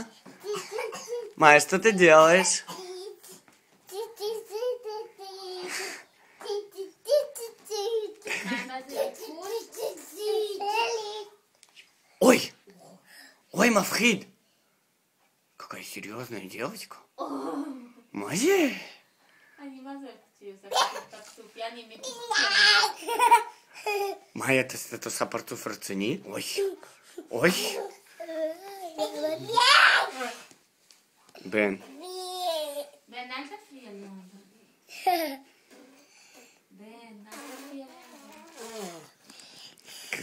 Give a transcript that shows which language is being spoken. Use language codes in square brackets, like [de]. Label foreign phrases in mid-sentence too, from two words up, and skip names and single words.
[ru] Майя, что ты делаешь? Ой! Ой, мавхид! Какая серьезная девочка. Мази? Майя, [he] אתה עושה פרצוף רציני? אוי, אוי. בן. בן, אל תפריע לו. בן, אל תפריע לו.